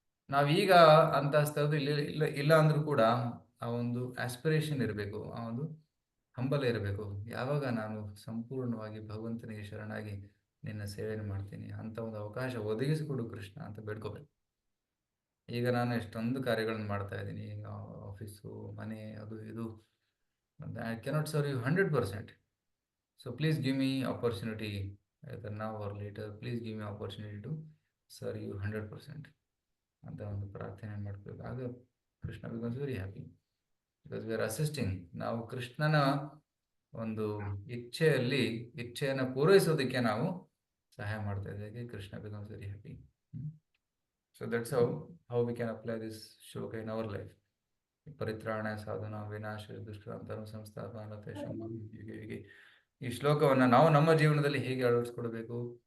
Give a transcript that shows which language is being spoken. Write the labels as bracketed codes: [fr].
[kn] ನಾವೀಗ ಅಂತ ಸ್ಥಳದ್ದು ಇಲ್ಲ ಅಂದರೂ ಕೂಡ ಆ ಒಂದು ಆಸ್ಪಿರೇಷನ್ ಇರಬೇಕು, ಆ ಒಂದು ಹಂಬಲ ಇರಬೇಕು. ಯಾವಾಗ ನಾನು ಸಂಪೂರ್ಣವಾಗಿ ಭಗವಂತನಿಗೆ ಶರಣಾಗಿ ನಿನ್ನ ಸೇವೆಯನ್ನು ಮಾಡ್ತೀನಿ, ಅಂಥ ಒಂದು ಅವಕಾಶ ಒದಗಿಸಿಕೊಡು ಕೃಷ್ಣ ಅಂತ ಬೇಡ್ಕೋಬೇಕು. ಈಗ ನಾನು ಎಷ್ಟೊಂದು ಕಾರ್ಯಗಳನ್ನು ಮಾಡ್ತಾ ಇದ್ದೀನಿ, ಆಫೀಸು, ಮನೆ, ಅದು ಇದು. [en] I cannot serve you 100%. So please give me opportunity, either now or later, please give me opportunity to serve you 100% [kn] ಅಂತ ಒಂದು ಪ್ರಾರ್ಥನೆ ಮಾಡಬೇಕು. [en] ಆಗ Krishna becomes very happy, because we are assisting. [kn] ನಾವು ಕೃಷ್ಣನ ಒಂದು ಇಚ್ಛೆಯನ್ನು ಪೂರೈಸೋದಕ್ಕೆ ನಾವು ಸಹಾಯ ಮಾಡ್ತಾ ಇದ್ದೇವೆ. [en] Krishna becomes very happy. So that's how we can apply this shloka in our life. [sa] ಪರಿತ್ರಾಣ ಸಾಧನ ವಿನಾಶ ದುಷ್ಕೃತಾಂ ಸಂಸ್ಥಾಪನ [kn] ಹೀಗೆ ಈ ಶ್ಲೋಕವನ್ನು ನಾವು ನಮ್ಮ ಜೀವನದಲ್ಲಿ ಹೇಗೆ ಅಳವಡಿಸ್ಕೊಳ್ಬೇಕು?